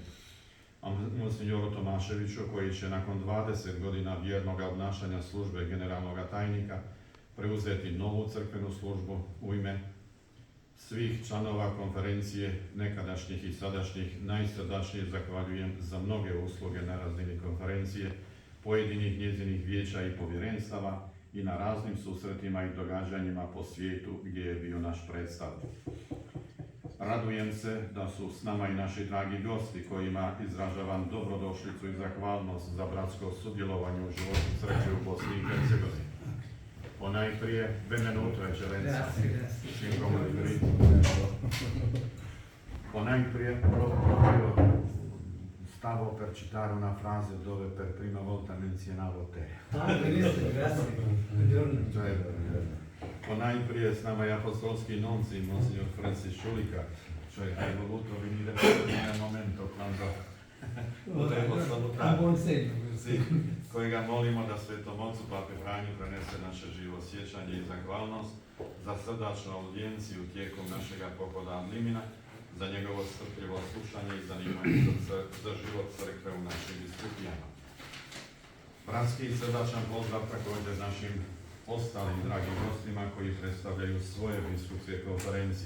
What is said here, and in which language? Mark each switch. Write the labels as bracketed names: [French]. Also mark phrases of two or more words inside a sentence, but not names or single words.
[Croatian] A monsignoru Tomaševiću, koji će nakon 20 godina vjernog obnašanja službe generalnog tajnika preuzeti novu crkvenu službu, u ime svih članova konferencije, nekadašnjih i sadašnjih, najsrdačnije zahvaljujem za mnoge usluge na razini konferencije, pojedinih njezinih vijeća i povjerenstava i na raznim susretima i događanjima po svijetu gdje je bio naš predstavnik. Radujem se da su s nama i naši dragi gosti, kojima izražavam dobrodošlicu i zahvalnost za bratsko sudjelovanje u životu crkve u Bosni i Hercegovini. Ponajprije, [Italian] benvenuto eccellenza. Ponajprije proprio stavo per citare una frase dove per prima volta menzionavo te. Benissimo, grazie. [Croatian] Ponajprije s nama je apostolski nunci, [Italian] monsignor Francis Šulika, cioè hai voluto venire nel momento quando volevo salutare. Buon segno. Sì, [Croatian] kojega molimo da Svetom Ocu Pape Franju prenese naše živo sjećanje i zahvalnost za srdačnu audijenciju tijekom našega pohoda [Latin] ad limina, [Croatian] za njegovo strpljivo slušanje i zanimanje za život crkve u našim biskupijama. Bratski i srdačan pozdrav također našim ostalim dragim gostima koji predstavljaju svoje biskupske konferencije.